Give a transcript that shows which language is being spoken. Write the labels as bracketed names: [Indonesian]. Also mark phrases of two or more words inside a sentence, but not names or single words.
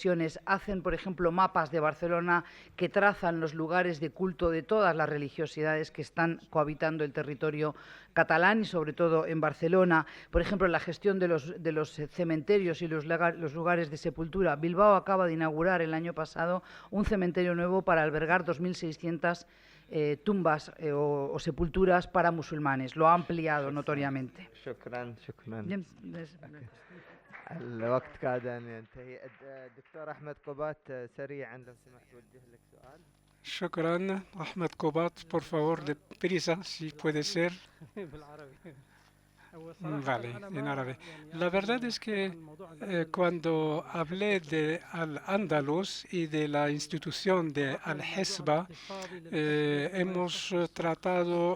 [Spanish] Hacen, por ejemplo, mapas de Barcelona que trazan los lugares de culto de todas las religiosidades que están cohabitando el territorio catalán y sobre todo en Barcelona. Por ejemplo, la gestión de los cementerios y los lugares de sepultura. Bilbao acaba de inaugurar el año pasado un cementerio nuevo para albergar 2.600 tumbas o sepulturas para musulmanes. Lo ha ampliado notoriamente. [Arabic] الوقت كاد أن ينتهي. الدكتور أحمد قبات سريعا لو سمحت وجه لك سؤال. [Spanish] Shukran, Ahmed Kobat, por favor, deprisa, si puede ser. Vale, en árabe. La verdad es que cuando hablé de Al-Ándalus y de la institución de Al-Hizba, hemos tratado